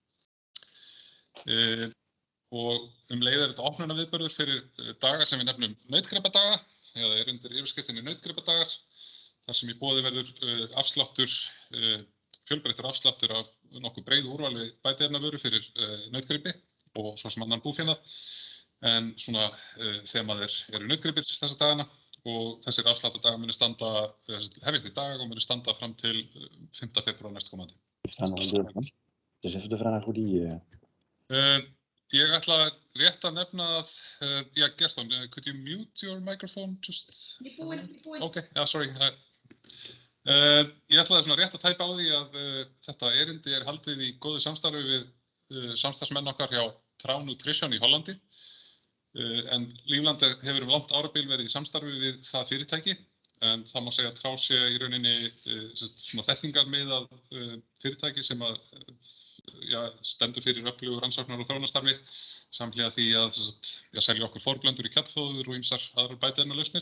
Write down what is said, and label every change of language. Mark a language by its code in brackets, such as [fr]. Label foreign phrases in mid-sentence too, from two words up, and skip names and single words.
[is] Og leið þetta opnunarviðburður fyrir daga sem við nefnum nautgripadaga eða undir yfirskriftinni nautgripadagar þar sem í boði verður afsláttur, fjölbreyttur afsláttur af nokkuð breiðu úrval við bætiefnavöru fyrir nautgripi og svo sem annan búfénað. En svona þemað eru nautgripir þessa dagana og þessir afsláttardagar munu hefjast í dag og munu standa fram til 5. febrúar næstkomandi. [nl] Dus even de vraag hoe die... [is] Ég ætla rétt að nefna að, Gerston, [en] could you mute your microphone just? [is] Ég búin. [en] Okay, sorry. [is] Ég ætlaði svona rétt að tæpa á því að þetta erindi haldið í góðu samstarfi við samstarfsmenn okkar hjá Trouw Nutrition í Hollandi. En Lífland hefur langt árabil verið í samstarfi við það fyrirtæki, en það má segja að Trouw sé í rauninni svona þekkingarmiðað fyrirtæki sem stendur fyrir öflugu rannsóknar- og þróunarstarfi samhliða því að selja okkur forblöndur í kjötfóður og ýmsar aðrar bæta lausnir.